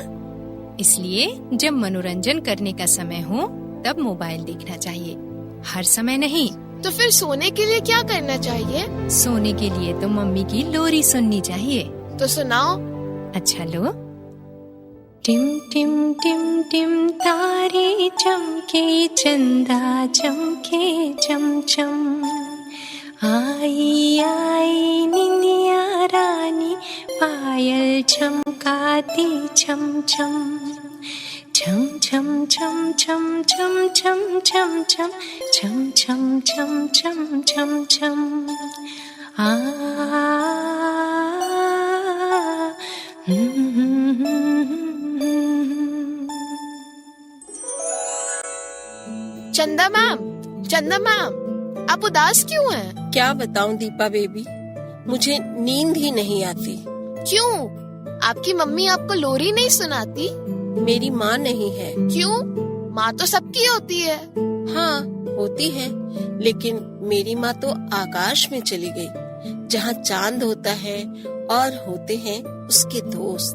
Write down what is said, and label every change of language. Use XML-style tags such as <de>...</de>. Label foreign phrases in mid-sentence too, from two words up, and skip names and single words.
<hi>इसलिए जब मनोरंजन करने का समय हो तब मोबाइल देखना चाहिए, हर समय नहीं। तो फिर सोने के लिए क्या करना चाहिए? सोने के लिए तो मम्मी की लोरी सुननी चाहिए। तो सुनाओ। अच्छा लो। टिम टिम टिम टिम तारे चमके, चंदा चमके चम चम। आई आई निनिया रानी, पायल चमकाती छम छम। छम छम छम छम छम छम छम छम छम छम छम छम छम छम। चंदा मैम, आप उदास क्यों हैं? क्या बताऊं दीपा बेबी, मुझे नींद ही नहीं आती। क्यों? आपकी मम्मी आपको लोरी नहीं सुनाती? मेरी माँ नहीं है। क्यों? माँ तो सबकी होती है। हाँ, होती है, लेकिन मेरी माँ तो आकाश में चली गई, जहाँ चांद होता है और होते हैं उसके दोस्त।</hi>